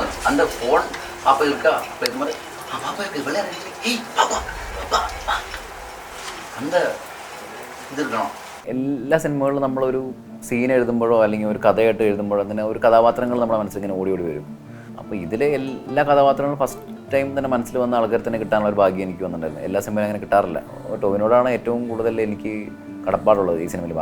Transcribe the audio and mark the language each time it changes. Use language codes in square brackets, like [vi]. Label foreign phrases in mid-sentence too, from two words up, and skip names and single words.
[ta] அந்த ஃபோன் பாப்பா இருக்கா, இப்போ இது மாதிரி பாப்பா இருக்கு விளையாடு, ஏய் பாப்பா அந்த [ml] ഇത് എടുക്കണം. എല്ലാ സിനിമകളിലും നമ്മളൊരു സീൻ എഴുതുമ്പോഴോ അല്ലെങ്കിൽ ഒരു കഥയായിട്ട് എഴുതുമ്പോഴോ അതിന് ഒരു കഥാപാത്രങ്ങൾ നമ്മുടെ മനസ്സിൽ ഇങ്ങനെ ഓടി വരും. അപ്പോൾ ഇതിലെ എല്ലാ കഥാപാത്രങ്ങളും [en] first time [ml] തന്നെ മനസ്സിൽ വന്ന ആൾക്കാർ തന്നെ കിട്ടാനുള്ള ഒരു ഭാഗ്യം എനിക്ക് വന്നിട്ടുണ്ടായിരുന്നു. എല്ലാ സിനിമയിലും അങ്ങനെ കിട്ടാറില്ല. ടോവിനോടാണ് ഏറ്റവും കൂടുതൽ എനിക്ക് കടപ്പാടുള്ളത് ഈ സിനിമയിൽ.